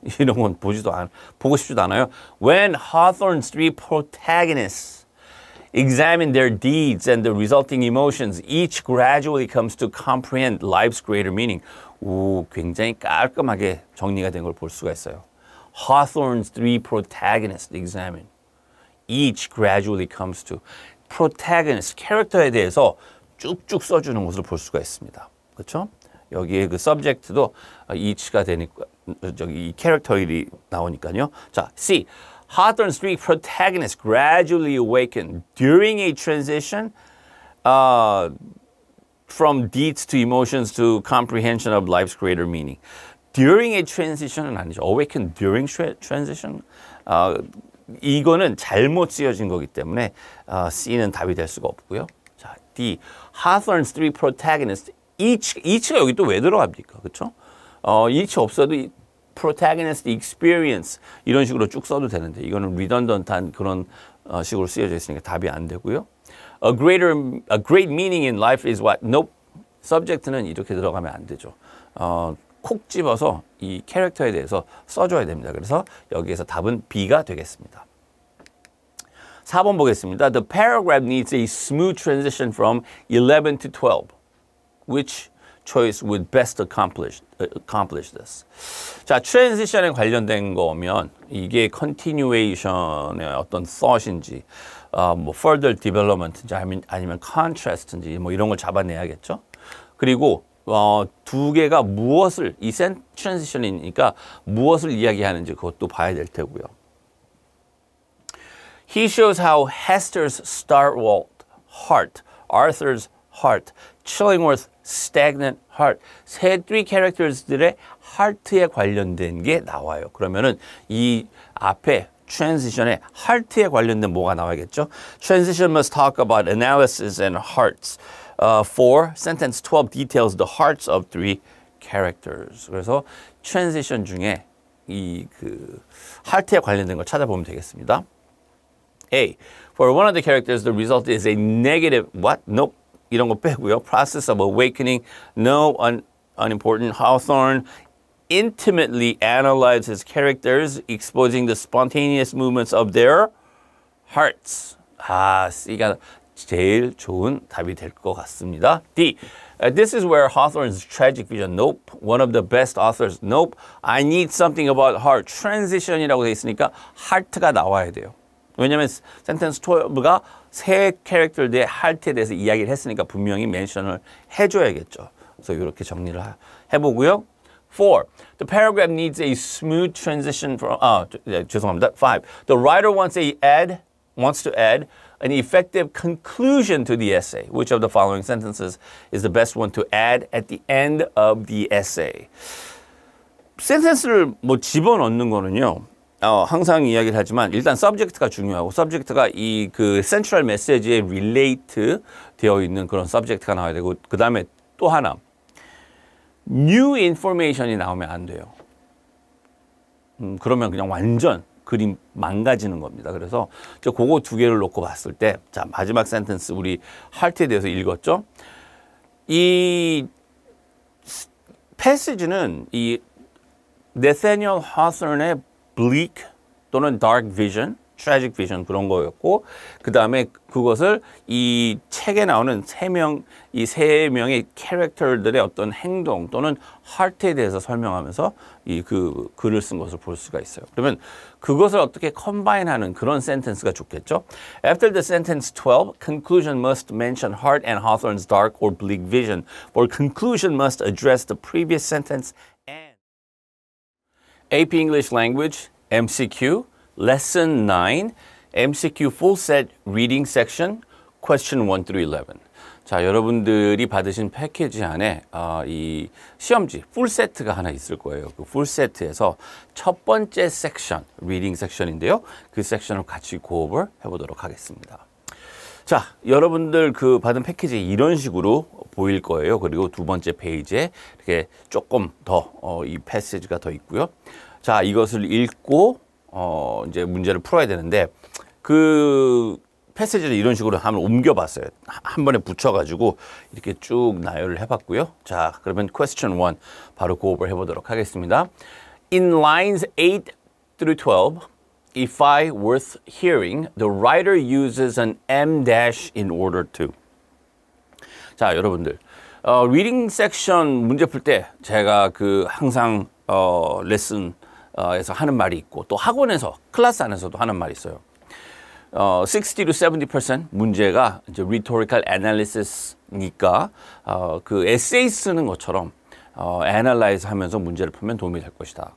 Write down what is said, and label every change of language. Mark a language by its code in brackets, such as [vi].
[ko] 이런 건 보고 싶지도 않아요. [en] When Hawthorne's three protagonists examine their deeds and the resulting emotions, each gradually comes to comprehend life's greater meaning. [ko] 오, 굉장히 깔끔하게 정리가 된 걸 볼 수가 있어요. [en] Hawthorne's three protagonists examine. Each gradually comes to. [ko] protagonist, 캐릭터에 대해서 쭉쭉 써주는 것을 볼 수가 있습니다. 그렇죠? 여기에 그 subject도 each가 되니까 이 캐릭터들이 나오니까요. 자, C. [en] Hawthorne's three protagonists gradually awaken during a transition from deeds to emotions to comprehension of life's greater meaning. During a transition [ko] 은 아니죠. [en] Awaken during transition. [ko] 이거는 잘못 쓰여진 거기 때문에 C는 답이 될 수가 없고요. 자, D. [en] Hawthorne's three protagonists. [ko] each가 여기 또 왜 들어갑니까? 그렇죠? each 없어도 protagonist experience 이런 식으로 쭉 써도 되는데 이거는 redundant한 그런 식으로 쓰여져 있으니까 답이 안 되고요. [en] A great meaning in life is what? Nope. [ko] subject는 이렇게 들어가면 안 되죠. 콕 집어서 이 캐릭터에 대해서 써줘야 됩니다. 그래서 여기에서 답은 B가 되겠습니다. 4번 보겠습니다. [en] The paragraph needs a smooth transition from 11 to 12. Which choice would best accomplish this? [ko] 자, transition에 관련된 거면 이게 continuation의 어떤 thought인지 뭐 further development인지 아니면 contrast인지 뭐 이런 걸 잡아내야겠죠. 그리고 두 개가 무엇을 이 transition이니까 무엇을 이야기하는지 그것도 봐야 될 테고요. [en] He shows how Hester's startled heart, Arthur's heart, Chillingworth's stagnant heart, [ko] 세 three characters들의 heart에 관련된 게 나와요. 그러면은 이 앞에 transition에 heart에 관련된 뭐가 나와야겠죠? [en] Transition must talk about analysis and hearts. For sentence 12 details the hearts of three characters. [ko] 그래서 transition 중에 이 heart에 관련된 걸 찾아보면 되겠습니다. [en] A. For one of the characters, the result is a negative what? Nope. [ko] 이런 거 빼고요. [en] Process of awakening. No, unimportant. Hawthorne intimately analyzes his characters, exposing the spontaneous movements of their hearts. [ko] C가 제일 좋은 답이 될 것 같습니다. [en] D. This is where Hawthorne's tragic vision. Nope. One of the best authors. Nope. I need something about heart. [ko] Transition이라고 돼 있으니까 heart가 나와야 돼요. 왜냐하면 센텐스 12가 세 캐릭터들의 heart에 대해서 이야기를 했으니까 분명히 멘션을 해줘야겠죠. 그래서 이렇게 정리를 해보고요. 4. [en] The paragraph needs a smooth transition from. [ko] 죄송합니다. 5. [en] The writer wants to add an effective conclusion to the essay. Which of the following sentences is the best one to add at the end of the essay? [ko] 센텐스를 뭐 집어넣는 거는요. 항상 이야기를 하지만 일단 subject가 중요하고 subject가 이 central message에 relate 되어 있는 그런 subject가 나와야 되고 그 다음에 또 하나 new information이 나오면 안 돼요. 그러면 그냥 완전 그림 망가지는 겁니다. 그래서 저 그거 두 개를 놓고 봤을 때, 자, 마지막 센텐스 우리 할트에 대해서 읽었죠? 이 패시지는 이 네세니얼 하서넌의 bleak 또는 dark vision, tragic vision 그런 거였고, 그 다음에 그것을 이 책에 나오는 이 세 명의 캐릭터들의 어떤 행동 또는 heart에 대해서 설명하면서 이 그 글을 쓴 것을 볼 수가 있어요. 그러면 그것을 어떻게 컴바인하는 그런 센텐스가 좋겠죠? [en] After the sentence 12, conclusion must mention Hart and Hawthorne's dark or bleak vision, or conclusion must address the previous sentence and AP English Language MCQ Lesson 9 MCQ Full Set Reading Section Question 1 through 11. [ko] 자, 여러분들이 받으신 패키지 안에 이 시험지 풀 세트가 하나 있을 거예요. 그 풀 세트에서 첫 번째 섹션, 리딩 섹션인데요. 그 섹션을 같이 고업을 해보도록 하겠습니다. 자, 여러분들 그 받은 패키지 이런 식으로 보일 거예요. 그리고 두 번째 페이지에 이렇게 조금 더 이 패시지가 더 있고요. 자, 이것을 읽고 이제 문제를 풀어야 되는데 그 패시지를 이런 식으로 한번 옮겨봤어요. 한 번에 붙여가지고 이렇게 쭉 나열을 해봤고요. 자, 그러면 question 1 바로 고업을 해보도록 하겠습니다. [en] In lines 8 through 12, if I worth hearing, the writer uses an M dash in order to. [ko] 자, 여러분들 리딩 섹션 문제 풀 때 제가 그 항상 레슨에서 하는 말이 있고 또 학원에서 클래스 안에서도 하는 말이 있어요. 60 to 70% 문제가 이제 rhetorical analysis니까 그 에세이 쓰는 것처럼 analyze 하면서 문제를 풀면 도움이 될 것이다.